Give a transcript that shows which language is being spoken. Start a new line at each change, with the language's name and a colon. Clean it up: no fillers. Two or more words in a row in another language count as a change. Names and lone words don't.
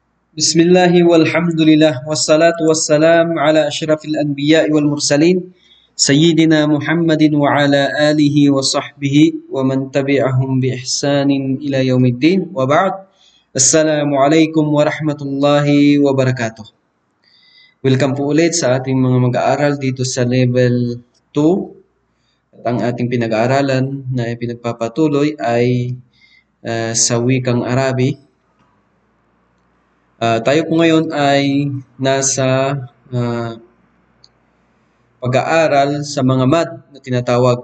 Arabic: بسم الله والحمد لله والصلاة والسلام على أشرف الأنبياء والمرسلين سيدنا محمد وعلى آله وصحبه ومن تبعهم بإحسان إلى يوم الدين وبعد. السلام عليكم ورحمة الله وبركاته.
Filipino: Welcome po ulit sa ating mga mag-aaral dito sa level 2. At ang ating pinag-aaralan na pinagpapatuloy ay sa wikang Arabi. Tayo po ngayon ay nasa pag-aaral sa mga mad na tinatawag.